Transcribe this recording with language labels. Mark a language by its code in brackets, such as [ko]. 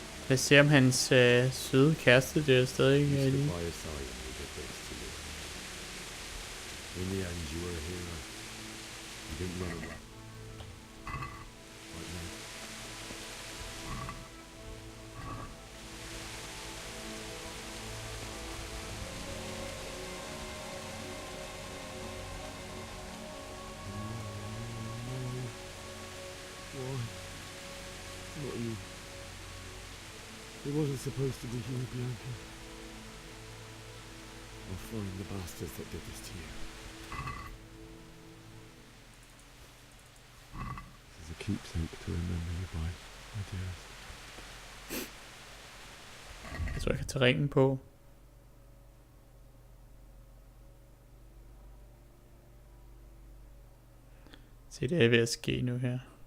[da] Lad os se om hans søde kæreste der stadig er lige. [en] In the end, you were a hero. You didn't run away. Like me. Why? Not you. It wasn't supposed to be you, Bianca. I'll find the bastards that did this to you. This is a keepsake to remember you by, my dearest. [da] Jeg tror, jeg kan tage ringen på. Se, det er ved at ske nu her.